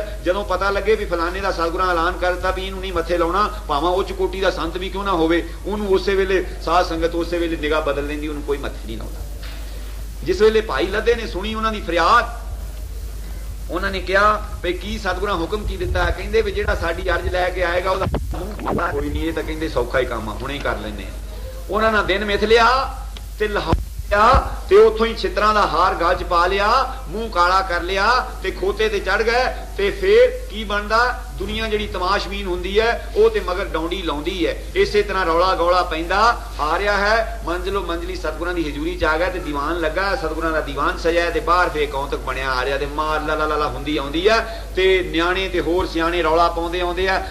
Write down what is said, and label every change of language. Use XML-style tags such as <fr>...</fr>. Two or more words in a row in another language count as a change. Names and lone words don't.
<pa>ਜਦੋਂ ਪਤਾ ਲੱਗੇ ਵੀ ਫਲਾਣੇ ਦਾ ਸਤਿਗੁਰਾਂ ਐਲਾਨ ਕਰਤਾ ਵੀ ਇਹਨੂੰ ਨਹੀਂ ਮੱਥੇ ਲਾਉਣਾ, ਭਾਵੇਂ ਉੱਚ ਕੋਟੀ ਦਾ ਸੰਤ ਵੀ ਕਿਉਂ ਨਾ ਹੋਵੇ, ਉਹਨੂੰ ਉਸੇ ਵੇਲੇ ਸਾਧ ਸੰਗਤ ਉਸੇ ਵੇਲੇ ਨਿਗਾਹ ਬਦਲ ਲੈਂਦੀ, ਉਹਨੂੰ ਕੋਈ ਮੱਥੇ ਨਹੀਂ ਲਾਉਂਦਾ। ਜਿਸ ਵੇਲੇ ਭਾਈ ਲੱਧੇ ਨੇ ਸੁਣੀ ਉਹਨਾਂ ਦੀ ਫਰਿਆਦ, ਉਹਨਾਂ ਨੇ ਕਿਹਾ ਭਾਈ ਕੀ ਸਤਿਗੁਰਾਂ ਹੁਕਮ ਕੀ ਦਿੱਤਾ ਹੈ? ਕਹਿੰਦੇ ਵੀ ਜਿਹੜਾ ਸਾਡੀ ਅਰਜ਼ ਲੈ ਕੇ ਆਏਗਾ ਓਹਦਾ ਕੋਈ ਨਹੀਂ, ਇਹ ਤਾਂ ਕਹਿੰਦੇ ਸੌਖਾ ਹੀ ਕੰਮ ਆ, ਹੁਣੇ ਹੀ ਕਰ ਲੈਂਦੇ ਆ। ਉਨ੍ਹਾਂ ਨੇ ਦਿਨ ਮਿੱਥ ਲਿਆ ਤੇ ਲਾਹੌਰ ਤੇ ਉਥੋਂ ਹੀ ਛਿੱਤਰਾਂ ਦਾ ਹਾਰ ਗਲ ਚ ਪਾ ਲਿਆ, ਮੂੰਹ ਕਾਲਾ ਕਰ ਲਿਆ ਤੇ ਖੋਤੇ ਤੇ ਚੜ ਗਏ। ਤੇ ਫੇਰ ਕੀ ਬਣਦਾ? ਦੁਨੀਆ ਜਿਹੜੀ ਤਮਾਸ਼ਬੀਨ ਹੁੰਦੀ ਹੈ ਉਹ ਤੇ ਮਗਰ ਡੌਂਡੀ ਲਾਉਂਦੀ ਹੈ। ਇਸੇ ਤਰ੍ਹਾਂ ਰੌਲਾ ਗੌਲਾ ਪੈਂਦਾ ਆ ਰਿਹਾ ਹੈ। ਮੰਜ਼ਲੋ ਮੰਜ਼ਲੀ ਸਤਿਗੁਰਾਂ ਦੀ ਹਜ਼ੂਰੀ ਚ ਆ ਗਿਆ ਤੇ ਦੀਵਾਨ ਲੱਗਾ, ਸਤਿਗੁਰਾਂ ਦਾ ਦੀਵਾਨ ਸਜਿਆ ਤੇ ਬਾਹਰ ਫੇਰ ਕੌਤਕ ਬਣਿਆ ਆ ਰਿਹਾ ਤੇ ਮਾਰ ਲਾ ਲਾ ਲਾ ਹੁੰਦੀ ਆਉਂਦੀ ਆ ਤੇ ਨਿਆਣੇ ਤੇ ਹੋਰ ਸਿਆਣੇ ਰੌਲਾ ਪਾਉਂਦੇ ਆਉਂਦੇ ਆ।</pa>